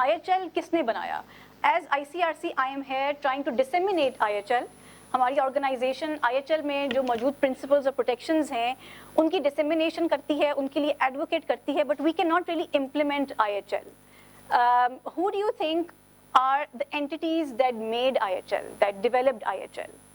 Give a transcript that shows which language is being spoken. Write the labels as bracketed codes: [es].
[ur] IHL کس نے بنایا؟ [en] As ICRC, I am here trying to disseminate IHL. [ur] ہماری آرگنائزیشن IHL میں جو موجود پرنسپلز اور پروٹیکشنز ہیں ان کی ڈسیمینیشن کرتی ہے, ان کے لیے ایڈوکیٹ کرتی ہے, [en] But we can not really implement IHL. Who do you think are the entities that made IHL, that developed IHL?